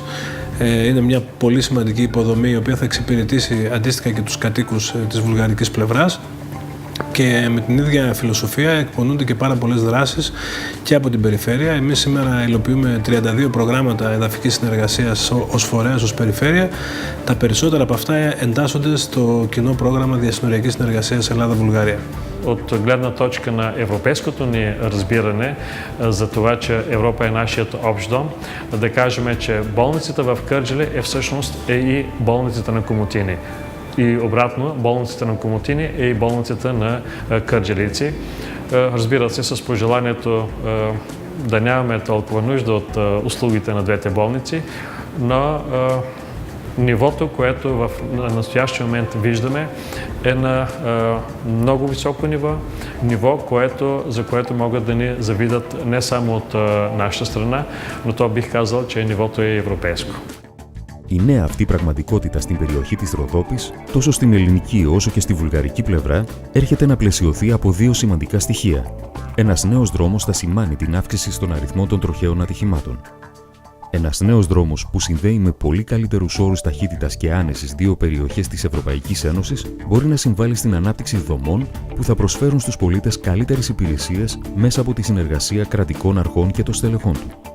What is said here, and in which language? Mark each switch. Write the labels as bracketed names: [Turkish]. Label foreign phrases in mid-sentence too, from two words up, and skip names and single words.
[Greek] Είναι μια πολύ σημαντική υποδομή η οποία θα εξυπηρετήσει αντίστοιχα και τους κατοίκους της βουλγαρικής πλευράς και με την ίδια φιλοσοφία εκπονούνται και πάρα πολλές δράσεις και από την περιφέρεια. Εμείς σήμερα υλοποιούμε 32 προγράμματα εδαφικής συνεργασίας ως φορέας, ως περιφέρεια. Τα περισσότερα από αυτά εντάσσονται στο κοινό πρόγραμμα διασυνοριακής συνεργασίας Ελλάδα-Βουλγαρία. [Bulgarian] От гледна точка на европейското ни разбиране за това, че Европа е нашият общ дом, да кажем, че болницата в Кърджали всъщност е и болницата на Комотини. И обратно, болницата на Комотини е и болницата на кърджалийци. Разбира се, с пожеланието да нямаме толкова нужда от услугите на двете болници, но нивото, което в настоящия момент виждаме, е на много високо ниво, за което могат да ни завидят не само от нашата страна, но то бих казал, че нивото е европейско. [Greek] Η νέα αυτή πραγματικότητα στην περιοχή της Ροδόπης, τόσο στην ελληνική όσο και στη βουλγαρική πλευρά, έρχεται να πλαισιωθεί από δύο σημαντικά στοιχεία. Ένας νέος δρόμος θα σημάνει την αύξηση στον αριθμό των τροχαίων ατυχημάτων. Ένας νέος δρόμος που συνδέει με πολύ καλύτερους όρους ταχύτητας και άνεσης δύο περιοχές της Ευρωπαϊκής Ένωσης μπορεί να συμβάλλει στην ανάπτυξη δομών που θα προσφέρουν στους πολίτες καλύτερες υπηρεσίες μέσα από τη συνεργασία κρατικών αρχών και των στελεχών του.